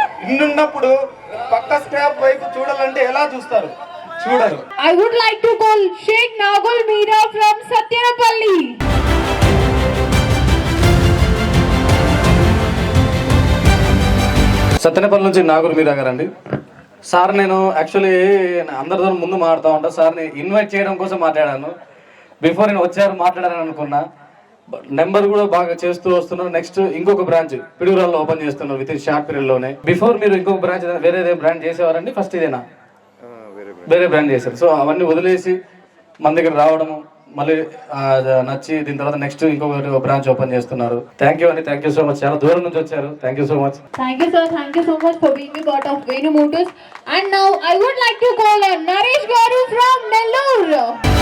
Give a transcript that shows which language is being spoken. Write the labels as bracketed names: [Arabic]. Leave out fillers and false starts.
[Telugu] ఇన్నున్నప్పుడు పక్క స్క్రాప్ వైపు చూడాలంటే ఎలా చూస్తారు? చూడరు. [English] I would like to call Sheikh Nagul Meera from Satyanapalli. [Telugu] Sattenapalli నుంచి నాగూర్ మీరా గారండి. సార్ నేను యాక్చువల్లీ అందరితో ముందు మాట్లాడుతూ ఉంటాను. సార్ని ఇన్వైట్ చేయడం కోసం మాట్లాడాను. బిఫోర్ నేను వచ్చారు మాట్లాడాలని అనుకున్నా. నెంబర్ కూడా బాగా చేస్తూ వస్తున్నారు. నెక్స్ట్ ఇంకొక బ్రాంచ్ పిడుగురాల్లో ఓపెన్ చేస్తున్నారు విత్ ఇన్ షార్ట్ పీరియడ్ లోనే. బిఫోర్ మీరు ఇంకొక బ్రాంచ్ వేరే బ్రాంచ్ చేసేవారండి? ఫస్ట్ ఇదేనా? వేరే బ్రాండ్ చేశారు. సో అవన్నీ వదిలేసి మన దగ్గర రావడము, మళ్ళీ నచ్చి దీని తర్వాత నెక్స్ట్ ఇంకొక బ్రాంచ్ ఓపెన్ చేస్తున్నారు. థ్యాంక్ యూ అండి, థ్యాంక్ యూ సో మచ్. చాలా దూరం నుంచి వచ్చారు. Thank you so much. [English] Thank you sir, thank you so much for being a part of Venu Motors. And now I would like to call Naresh Garu from Nellore.